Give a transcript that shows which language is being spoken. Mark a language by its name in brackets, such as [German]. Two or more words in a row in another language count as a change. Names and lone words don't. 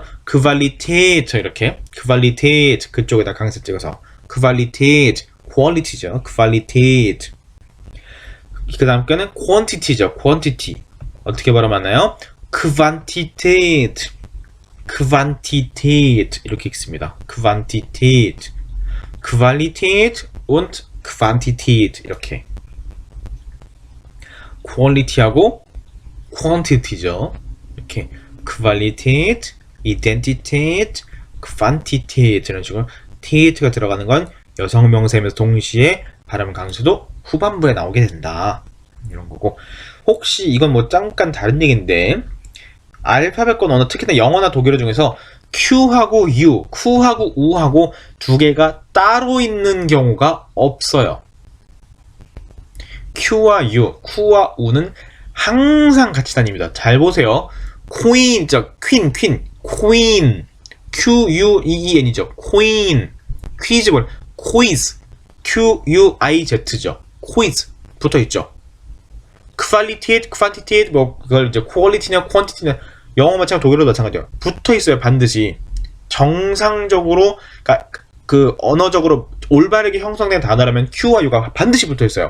[Korean] kvalitet 이렇게 kvalitet 그쪽에다 강세 찍어서 kvalitet quality죠. qualitet. 그 다음 거는 quantity죠. quantity. 어떻게 발음하나요? quantitate 이렇게 읽습니다. [German] quantitate und quantität 이렇게. [Korean] quality하고 quantity죠. 이렇게 [German] qualitate, identitate, quantität [Korean] 이런 식으로 tate가 들어가는 건 여성 명사이면서 동시에 발음 강세도 후반부에 나오게 된다. 이런 거고. 혹시 이건 뭐 잠깐 다른 얘기인데 알파벳권 언어 특히나 영어나 독일어 중에서 Q하고 U, 쿠하고 우하고 두 개가 따로 있는 경우가 없어요. Q와 U, 쿠와 우는 항상 같이 다닙니다. 잘 보세요. [English] queen, queen, Q-U-E-E-N이죠. queen, 퀴즈볼, quiz, Q-U-I-Z죠. [Korean] quiz 붙어있죠. [English] quality, quantity, [Korean] 뭐 그걸 이제 quality냐 quantity냐 영어 마찬가지 독일어도 마찬가지예요. 붙어있어요. 반드시. 정상적으로 그 언어적으로 올바르게 형성된 단어라면 Q와 U가 반드시 붙어있어요.